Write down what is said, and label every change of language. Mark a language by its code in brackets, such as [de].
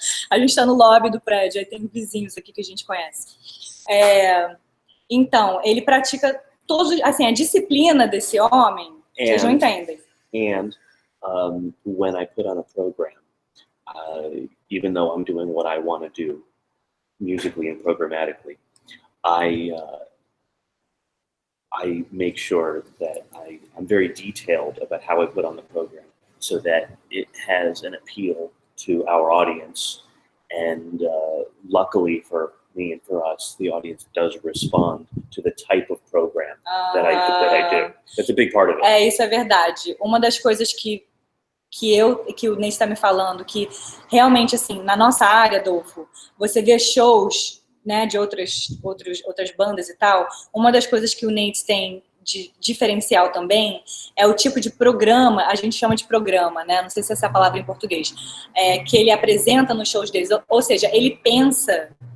[pt] A gente está no lobby do prédio, aí tem vizinhos aqui que a gente conhece. Então, ele pratica todos, assim, a disciplina desse homem, vocês não entendem. [en] And when I put on a program, even though I'm doing what I want to do, musically and programmatically, I make sure that I'm very detailed about how I put on the program so that it has an appeal to our audience. And luckily for me and for us, the audience does respond to the type of program that I do. That's a big part of it. [pt] Isso é verdade. Uma das coisas que o Nate está me falando, que realmente, assim, na nossa área, Adolfo, você vê shows, né, de outras bandas e tal, uma das coisas que o Nate tem de diferencial também é o tipo de programa, a gente chama de programa, né, não sei se essa é a palavra em português, que ele apresenta nos shows deles, ou seja, ele pensa